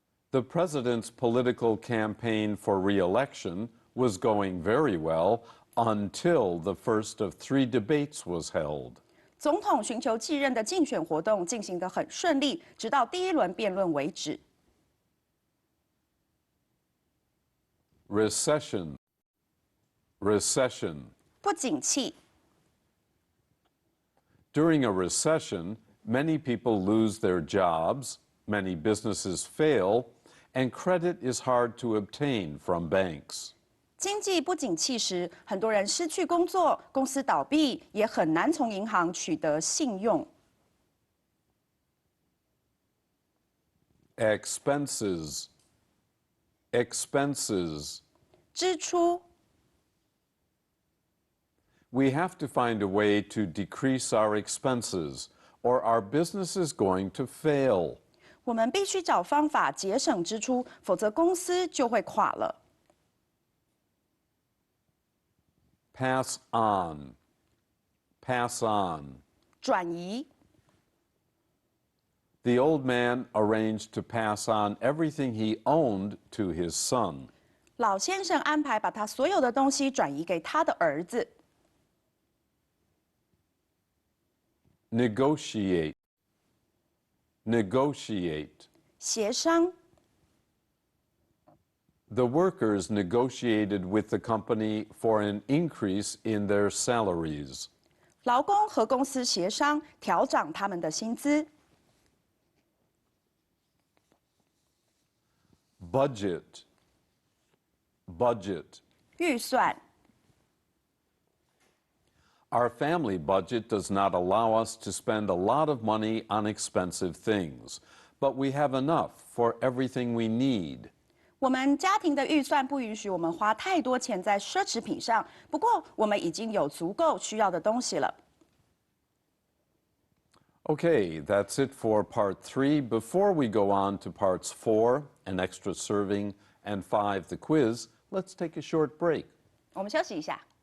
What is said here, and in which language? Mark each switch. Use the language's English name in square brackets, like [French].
[English] The president's political campaign for re-election was going very well until the first of 3 debates was held. [Chinese] 总统寻求继任的竞选活动进行得很顺利，直到第1轮辩论为止。 [English] Recession. Recession. [Chinese] 不景气。 [English] During a recession, many people lose their jobs, many businesses fail, and credit is hard to obtain from banks. [Chinese] 经济不景气时，很多人失去工作，公司倒闭，也很难从银行取得信用。 [English] Expenses. Expenses. [Chinese] 支出。 [English] We have to find a way to decrease our expenses, or our business is going to fail. [Chinese] 我们必须找方法节省支出，否则公司就会垮了。 [English] Pass on. Pass on. [Chinese] 转移。 [English] The old man arranged to pass on everything he owned to his son. [Chinese] 老先生安排把他所有的东西转移给他的儿子。 [English] Negotiate. Negotiate. [Chinese] 协商。 [English] The workers negotiated with the company for an increase in their salaries. [Chinese] 劳工和公司协商调涨他们的薪资。 [English] Budget. Budget. [Chinese] 预算。 [English] Our family budget does not allow us to spend a lot of money on expensive things, but we have enough for everything we need. [Chinese] 我们家庭的预算不允许我们花太多钱在奢侈品上，不过我们已经有足够需要的东西了。 [English] Okay, that's it for part 3. Before we go on to parts 4, an extra serving, and 5, the quiz, let's take a short break. [Chinese] 我们休息一下。